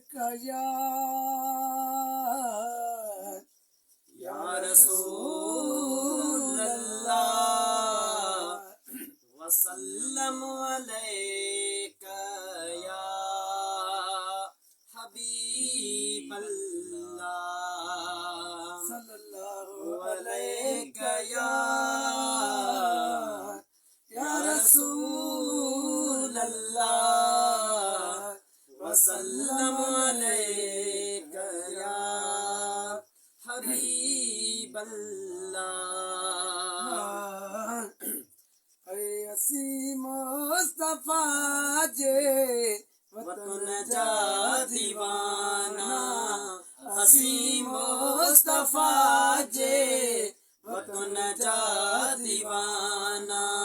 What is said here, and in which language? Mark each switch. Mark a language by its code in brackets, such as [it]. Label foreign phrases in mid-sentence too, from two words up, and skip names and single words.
[ar] يار رسول الله وسلم عليك يا حبيب الله صلى الله عليك يا हबीब अल्लाह सल्लल्लाहु अलैका या رسول الله وسلم عليك يا حبيب الله. [sd] असी मुस्तफा जे वतन जा दीवाना, असी मुस्तफा जे वतन जा दीवाना।